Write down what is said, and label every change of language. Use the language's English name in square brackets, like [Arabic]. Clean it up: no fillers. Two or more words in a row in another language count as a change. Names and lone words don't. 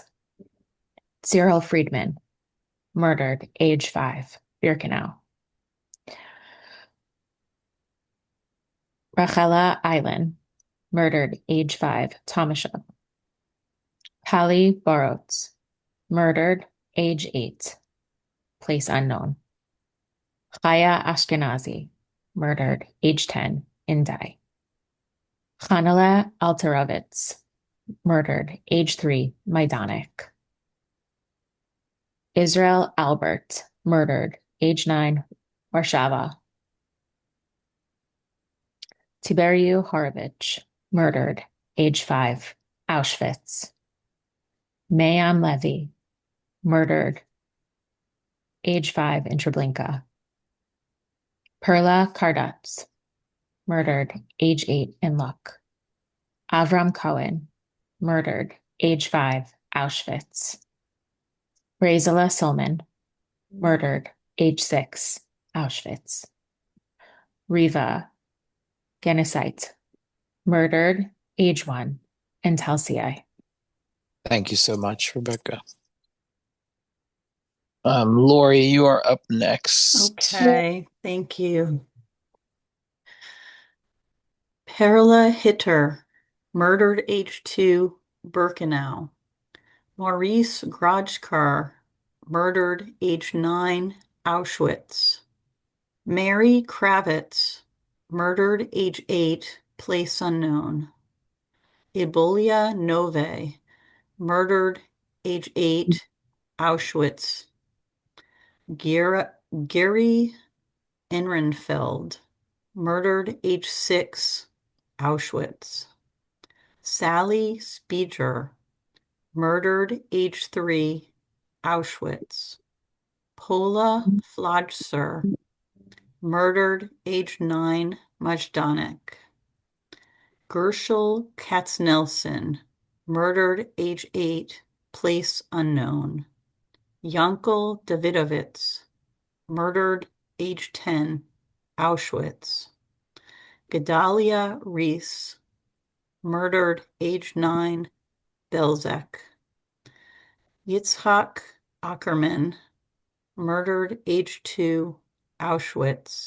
[English] Cyril Friedman, murdered, age 5, Birkenau. Rachela Eilen, murdered, age 5, Tomashov. Pali Borotz, murdered, age 8, place unknown. Chaya Ashkenazi, murdered, age 10, Indai. Chanala Alterovitz, murdered, age 3, Majdanek. Israel Albert, murdered, age 9, Warszawa. Tiberiu Horovich, murdered, age 5, Auschwitz. Mayam Levy, murdered, age 5, in Treblinka. Perla Kardatz, murdered, age 8, in Luck. Avram Cohen, murdered, age 5, Auschwitz. Razala Silman, murdered, age 6, Auschwitz. Riva Genesite, murdered, age 1, in Talsi. Thank you so much, Rebecca. Lori, you are up next. Okay, thank you. Perla Hitter, murdered, age 2, Birkenau. Maurice Grajkar, murdered, age 9, Auschwitz. Mary Kravitz, murdered age 8, place unknown. Ibolia Nove, murdered age 8, Auschwitz. Gary Ehrenfeld, murdered age 6, Auschwitz. Sally Speeger, murdered age 3, Auschwitz. Paula Flodser, murdered age 9, Majdanek. Gershel Katznelson, murdered age 8, place unknown. Yankel Davidovitz, murdered age 10, Auschwitz. Gedalia Reese, murdered age 9, Belzec. Yitzhak Ackerman, murdered age 2, Auschwitz.